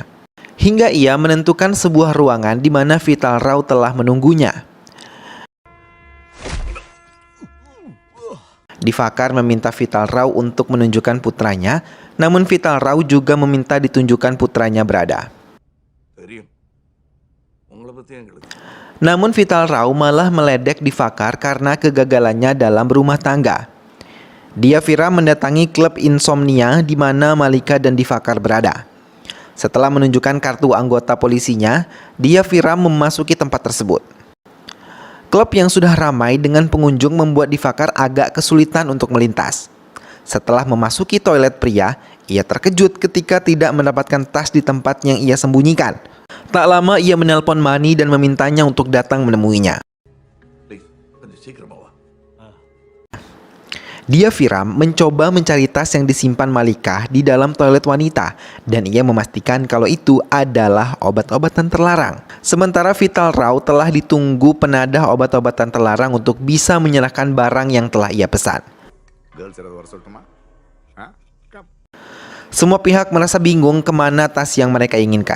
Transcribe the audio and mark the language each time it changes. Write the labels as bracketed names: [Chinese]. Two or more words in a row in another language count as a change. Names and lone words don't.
[Indonesian] Hingga ia menentukan sebuah ruangan di mana Vital Rao telah menunggunya. Difakar meminta Vital Rao untuk menunjukkan putranya, namun Vital Rao juga meminta ditunjukkan putranya berada. [Tamil] தெரியும் உங்களை பத்தி எங்களுக்கு [Indonesian] Namun Vital Rao malah meledek Difakar karena kegagalannya dalam berumah tangga. Diaviram mendatangi klub Insomnia di mana Malika dan Difakar berada. Setelah menunjukkan kartu anggota polisinya, Diaviram memasuki tempat tersebut. Klub yang sudah ramai dengan pengunjung membuat Difakar agak kesulitan untuk melintas. Setelah memasuki toilet pria, ia terkejut ketika tidak mendapatkan tas di tempat yang ia sembunyikan. Tak lama ia menelpon Mani dan memintanya untuk datang menemuinya. [Tamil] ப்ளீஸ் கொஞ்சம் சீக்கிரமா வா. [Indonesian] Diaviram mencoba mencari tas yang disimpan Malika di dalam toilet wanita dan ia memastikan kalau itu adalah obat-obatan terlarang. Sementara Vital Rao telah ditunggu penadah obat-obatan terlarang untuk bisa menyerahkan barang yang telah ia pesan. Semua pihak merasa bingung kemana tas yang mereka inginkan.